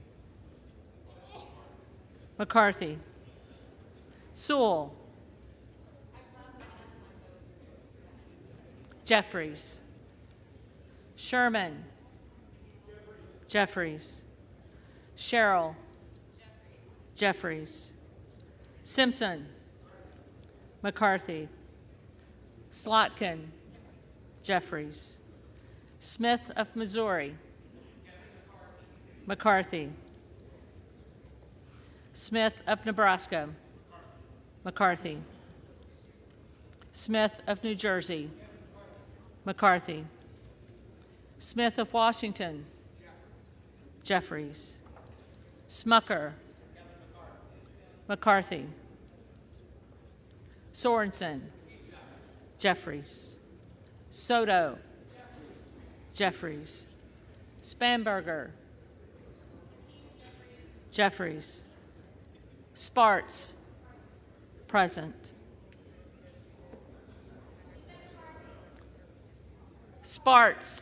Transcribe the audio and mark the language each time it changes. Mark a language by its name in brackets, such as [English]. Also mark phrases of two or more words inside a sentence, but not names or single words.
[English] McCarthy, Sewell, Jeffries, Sherman, Jeffries, Sherrill, Jeffries, Simpson, McCarthy, Slotkin, Jeffries, Smith of Missouri. McCarthy. Smith of Nebraska. McCarthy. Smith of New Jersey. McCarthy. Smith of Washington. Jeffries. Smucker. McCarthy. Sorensen. Jeffries. Soto. Jeffries. Spanberger. Jeffries. Sparts. Present. Sparts.